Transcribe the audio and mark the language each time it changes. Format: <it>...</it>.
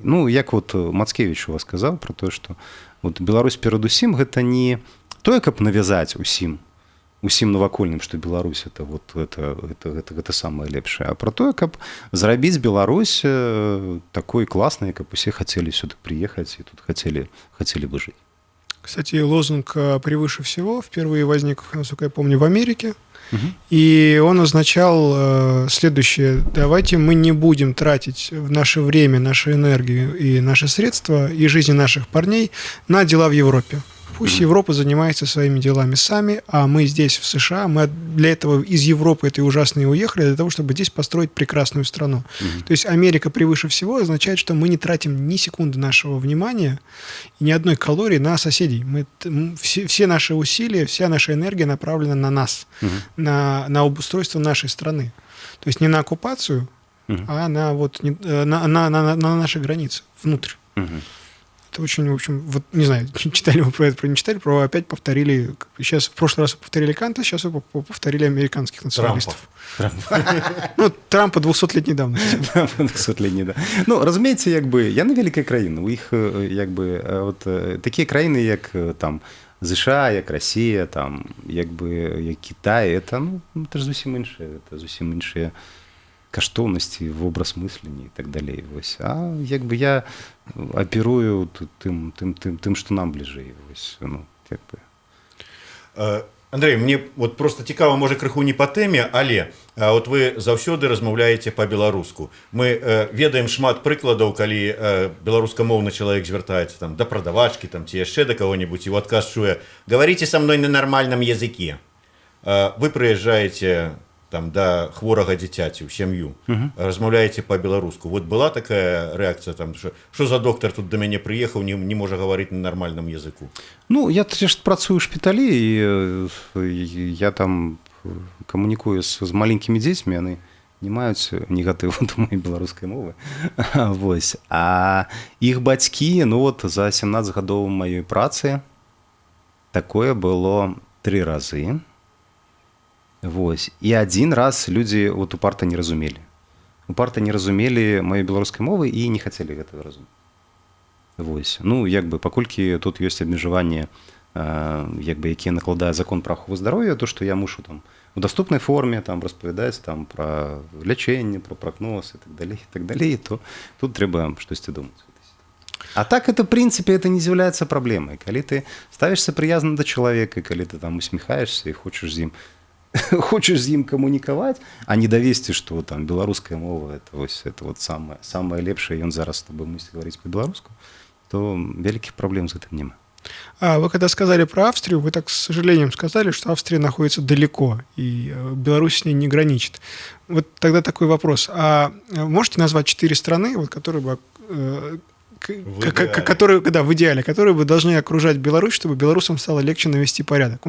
<be>Ну, як вот Мацкевіч у вас сказаў пра тое, што вот Беларусь перадусім гэта не тое, каб навязаць усім навакольным, што Беларусь гэта самае лепшае, а пра тое, каб зрабіць Беларусь такой класнай, каб усе хацелі сюды прыехаць і тут хацелі бы жыць.</be> <ru>Кстати, лозунг «превыше всего» впервые возник, насколько я помню, в Америке. И он означал следующее: давайте мы не будем тратить наше время, нашу энергию и наши средства и жизни наших парней на дела в Европе. Пусть Европа занимается своими делами сами, а мы здесь, в США, мы для этого из Европы этой ужасной уехали, для того, чтобы здесь построить прекрасную страну. То есть Америка превыше всего означает, что мы не тратим ни секунды нашего внимания и ни одной калории на соседей. Все наши усилия, вся наша энергия направлена на нас, на обустройство нашей страны. То есть не на оккупацию, а на наши границы, внутрь. это очень, в общем, вот не знаю, читали вы про это, не читали, опять повторили, сейчас в прошлый раз повторили Канта, сейчас вы повторили американских националистов. Ну, Трампа 200-летней давности.</ru> <uk>200-летній, да. Ну, розумієте, якби, я не велика країна. У їх, якби, от, такі країни, як там, США, як Росія, там, якби, як Китай, це ж зовсім інші каштовності в образ мислення і так далі. Ось. А якби я оперую тим, що нам ближче. Ось, ну, якби.</uk> <be>Андрей, мне вот просто цікаво, може, крыху не по теме, але от вы заўсёды размаўляеце по-беларуску. Мы ведаем шмат прыкладаў, калі беларускамоўны чалавек звяртаецца там да прадавачкі там ці яшчэ да кого-нибудь, і ў адказ чуе:</be> <ru>"Говорите со мной на нормальном языке".</ru> <be>Вы прыязджаеце там да хворага дзіцяці ў сям'ю, размаўляеце по-беларуску. Вот была такая рэакцыя там, што за доктар тут да мяне прыехаў, не можа гаварыць</be> <ru>на нормальном языку?</ru> <be>Ну, я ж працую ў шпіталі, і я там камунікую з маленькімі дзецьмі, яны не маюць негатыву да моей беларускай мовы. Вось. А іх бацькі, ну вот за 17 гадоў маёй працы такое было 3 разы. Вось. І один раз людзі вот упарта не разумелі. Упарта не разумелі маёй беларускай мовы і не хацелі гэтага разумець. Вось. Ну, як бы, паколькі тут ёсць абмежаванні, як бы, якія накладае закон пра ахову здароўя, то, што я мушу там у доступнай форме там распавядаць там пра лячэнне, пра прагноз і так далей, то тут трэба штосьці думаць.</be> <ru>А так это, в принципе, это</ru> <be>не з'яўляецца праблемай. Калі ты ставішся прыязна да чалавека, калі ты там усміхаешься і хочаш з ім камунікаваць, а не давесці, што там беларуская мова это вот самае лепшае, ён зараз з тобой мусіць гаварыць па-беларуску, то вялікіх праблем з гэтым няма.</be> <ru>А вы когда сказали про Австрию, вы так с сожалением сказали, что Австрия находится далеко, и Беларусь с ней не граничит. Вот тогда такой вопрос. А можете назвать 4 страны, вот, которые бы... в идеале, которые бы должны окружать Беларусь, чтобы белорусам стало легче навести порядок.</ru>